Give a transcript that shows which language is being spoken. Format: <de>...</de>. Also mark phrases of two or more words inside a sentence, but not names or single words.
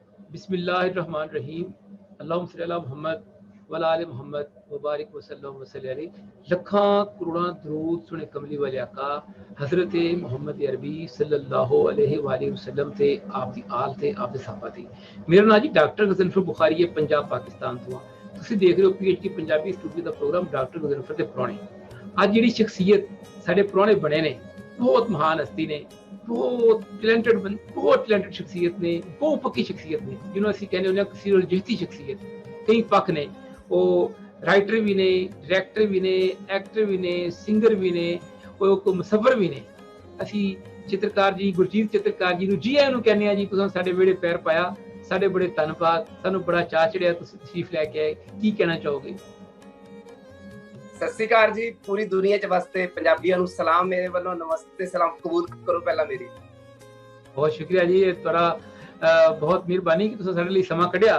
<ar>بسم الله الرحمن الرحيم. اللهم صل على محمد وعلى آل محمد وبارك وسلم وسلم عليه.</ar> <pa>لکھاں کروڑاں درود سنے کملی والے آقا حضرت محمد عربی</pa> <ar>صلى الله عليه وسلم</ar> <pa>تے آپ دی آل تے آپ دے صحابہ تے. میرا نام جی ڈاکٹر غضنفر بخاری ہے، پنجاب پاکستان تو. تسیں دیکھ رہے ہو PhD پنجابی سٹوڈیو کا پروگرام ڈاکٹر غضنفر دے پرانے. اج جہڑی شخصیت ساڈے پرانے بنے نے، بہت مہان ہستی نے، بہت ٹیلنٹڈ شخصیت نے، بہت پکی شخصیت نے، جنہوں نے اسیں کہنے ہوندے سر جہتی شخصیت. کئی پکھ نے، وہ رائٹر بھی نے، ڈائریکٹر بھی نے، ایکٹر بھی نے، سنگر بھی نے، وہ مصور بھی نے. اسیں چترکار جی گرجیت چترکار جی نوں جی آیاں نوں کہنے جی، تساں ساڈے ویہڑے پیر پایا، ساڈے بڑے دھنواد، سانوں بڑا چاہ چڑھیا، تسیں تشریف لے کے آئے. کی کہنا چاہو گے? ست سری اکال جی، پوری دنیا چ وستے پنجابیوں نوں سلام، میرے والوں نمستے سلام قبول کرو پہلا میری. بہت شکریہ جی، تہاڈا بہت مہربانی کہ تسیں ساڈے لئی سماں کڈھیا.</pa>